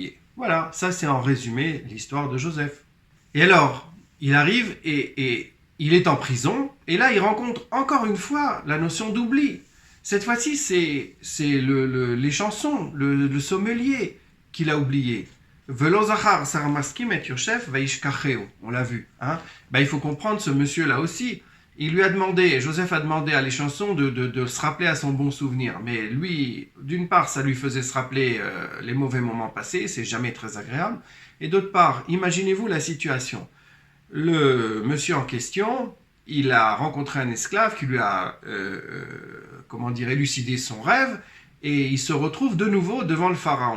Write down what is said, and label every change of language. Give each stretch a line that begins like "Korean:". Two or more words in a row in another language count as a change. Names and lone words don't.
French: » Voilà, ça c'est en résumé l'histoire de Joseph. Et alors, il arrive et il est en prison, et là il rencontre encore une fois la notion d'oubli. Cette fois-ci, c'est les chansons, le sommelier qu'il a oublié.
Hebrew: ולא זכר שרמשקים את יוסף וישכחהו.
French: On l'a vu. Hein. Il faut comprendre ce monsieur-là aussi. Il lui a demandé, Joseph a demandé à les chansons de se rappeler à son bon souvenir. Mais lui, d'une part, ça lui faisait se rappeler les mauvais moments passés, c'est jamais très agréable. Et d'autre part, imaginez-vous la situation. Le monsieur en question, il a rencontré un esclave qui lui a, élucidé son rêve, et il se retrouve de nouveau devant le pharaon.